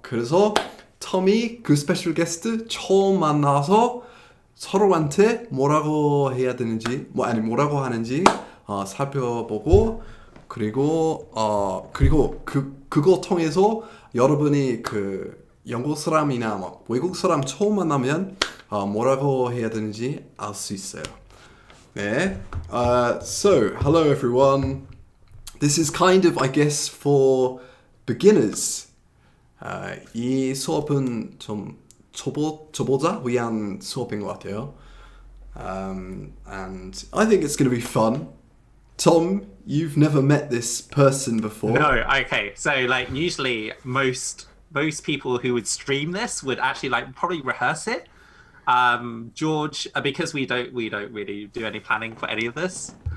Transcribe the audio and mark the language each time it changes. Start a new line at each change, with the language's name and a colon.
Korean: 그래서 톰이 그 스페셜 게스트 처음 만나서 서로한테 뭐라고 해야 되는지 뭐라고 하는지 살펴보고 그리고 그거 통해서 여러분이 그 영국 사람이나 막 외국 사람 처음 만나면 뭐라고 해야 되는지 알 수 있어요.
English: 네. So hello everyone. This is kind of I guess for beginners.
Korean: 이 수업은 좀 초보자 위한 수업인 것 같아요.
English: And I think it's going to be fun. Tom, you've never met this person before. No, okay. So like usually most people who would stream this would actually like probably rehearse it. George, because we don't really do any planning for any of this.